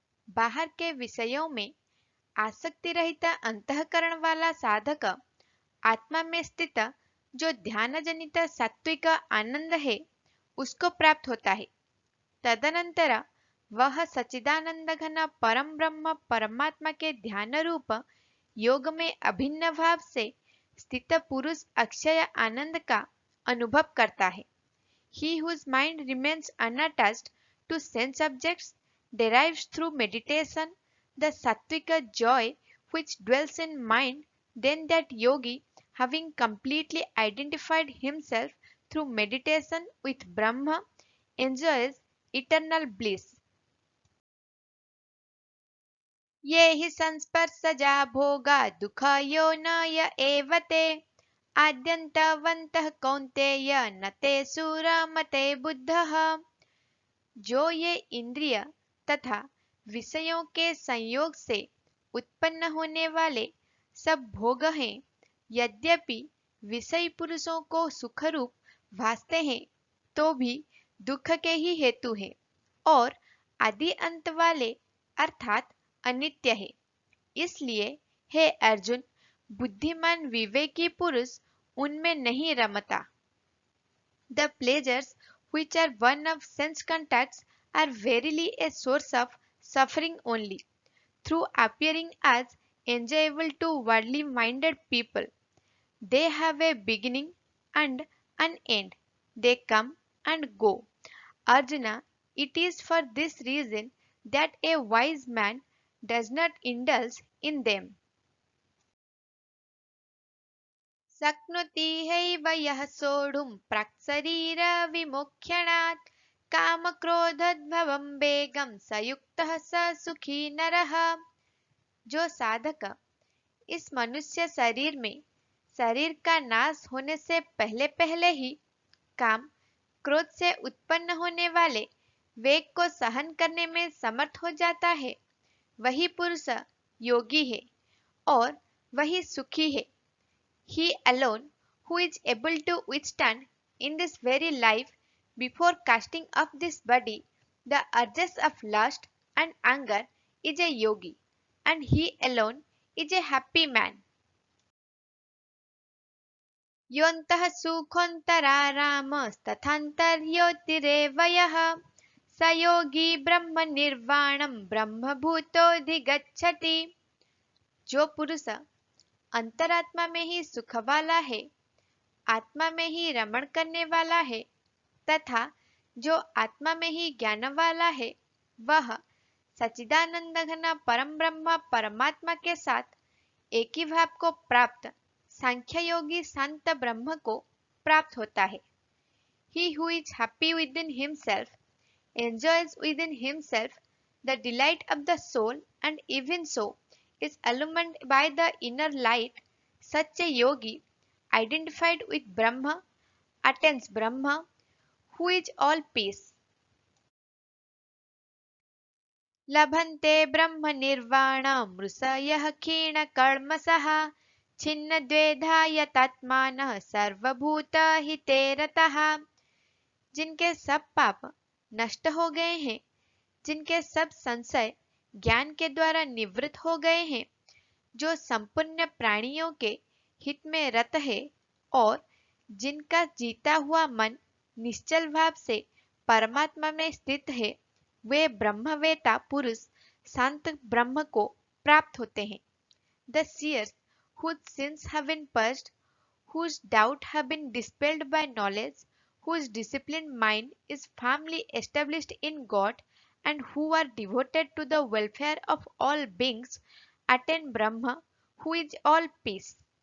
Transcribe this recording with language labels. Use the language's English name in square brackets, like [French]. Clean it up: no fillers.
[Hindi] बाहर के विषयों में आसक्ति रहित अंतःकरण वाला साधक आत्मा में स्थित जो ध्यान जनित सात्विक आनंद है उसको प्राप्त होता है। तदनंतर वह सच्चिदानंद घन परम ब्रह्म परमात्मा के ध्यान रूप योग में अभिन्न भाव से स्थित पुरुष अक्षय आनंद का अनुभव करता है। [English] He whose mind remains unattached to sense objects derives through meditation the sattvic joy which dwells in mind. Then that yogi, having completely identified himself through meditation with Brahma, enjoys eternal bliss. [Sanskrit] ये हि संस्पर्शजा भोगा दुःखयो न य एव ते आद्यन्तवन्तः कौन्तेय न ते सुरमते बुद्धः। [Hindi] जो ये इंद्रिय तथा विषयों के संयोग से उत्पन्न होने वाले सब भोग हैं, यद्यपि विषय पुरुषों को सुखरूप भासते हैं तो भी दुख के ही हेतु हैं और आदि अंत वाले अर्थात अनित्य है। इसलिए हे अर्जुन, बुद्धिमान विवेकी पुरुष उनमें नहीं रमता। [English] The pleasures which are one of sense contacts are verily a source of suffering only, through appearing as enjoyable to worldly minded people. They have a beginning and an end. They come and go. Arjuna, it is for this reason that a wise man does not indulge in them. [Sanskrit] शक्नोति हैव यः सोढुं प्राक्शरीरविमोक्षणात् कामक्रोधोद्भवं वेगं स युक्तः स सुखी नरः। [Hindi] जो साधक इस मनुष्य शरीर में शरीर का नाश होने से पहले पहले ही काम क्रोध से उत्पन्न होने वाले वेग को सहन करने में समर्थ हो जाता है, वही पुरुष योगी है और वही सुखी है। [English] He alone who is able to withstand in this very life before casting off this body the urges of lust and anger is a yogi, and he alone is a happy man. [Sanskrit] योऽन्तः सुखोऽन्तरारामस्तथान्तर्योतिरेव यः स योगी ब्रह्मनिर्वाणं ब्रह्मभूतोऽधिगच्छति। [Hindi] जो पुरुष अंतरात्मा में ही सुख वाला है, आत्मा में ही रमण करने वाला है तथा जो आत्मा में ही ज्ञान वाला है, वह सच्चिदानंद घन परम ब्रह्म परमात्मा के साथ एक ही भाव को प्राप्त सांख्य योगी शांत ब्रह्म को प्राप्त होता है। [English] He who is happy within himself enjoys within himself the delight of the soul and even so is illumined by the inner light. Such a yogi, identified with Brahma, attains Brahma, who is all peace. [Sanskrit] लभन्ते ब्रह्मनिर्वाणं ऋषयः क्षीणकल्मषः छिन्नद्वैधा यतात्मानः सर्वभूतहिते रतः। [Hindi] जिनके सब पाप नष्ट हो गए हैं, जिनके सब संशय ज्ञान के द्वारा निवृत्त हो गए हैं, जो संपूर्ण प्राणियों के हित में रत है और जिनका जीता हुआ मन निश्चल भाव से परमात्मा में स्थित है, वे ब्रह्मवेता पुरुष शांत ब्रह्म को प्राप्त होते हैं। [English] The seers whose sins have been purged, whose doubt have been dispelled by knowledge, whose disciplined mind is firmly established in God, and who are devoted to the welfare of all beings, attain Brahma, who is all peace.